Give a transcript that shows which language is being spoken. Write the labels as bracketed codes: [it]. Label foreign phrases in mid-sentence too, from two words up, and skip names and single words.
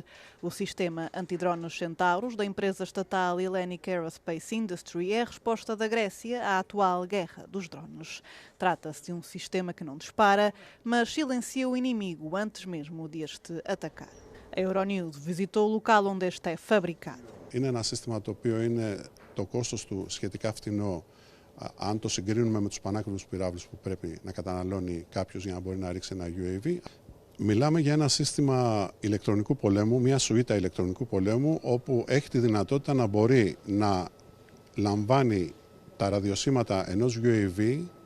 [pt] O sistema antidrones Centauros da empresa estatal Hellenic Aerospace Industry é a resposta da Grécia à atual guerra dos drones. Trata-se de um sistema que não dispara, mas silencia o inimigo antes mesmo de este atacar. A Euronews visitou o local onde este é fabricado. [el] Είναι ένα σύστημα το οποίο είναι το κόστος του σχετικά φτηνό. Αν το συγκρίνουμε με τους πανάκριβους πυράβλους που πρέπει να καταναλώνει κάποιος για να μπορεί να ρίξει ένα UAV, μιλάμε για ένα σύστημα ηλεκτρονικού πολέμου, μια σουίτα ηλεκτρονικού πολέμου, όπου έχει τη δυνατότητα να μπορεί να λαμβάνει τα ραδιοσύματα ενός UAV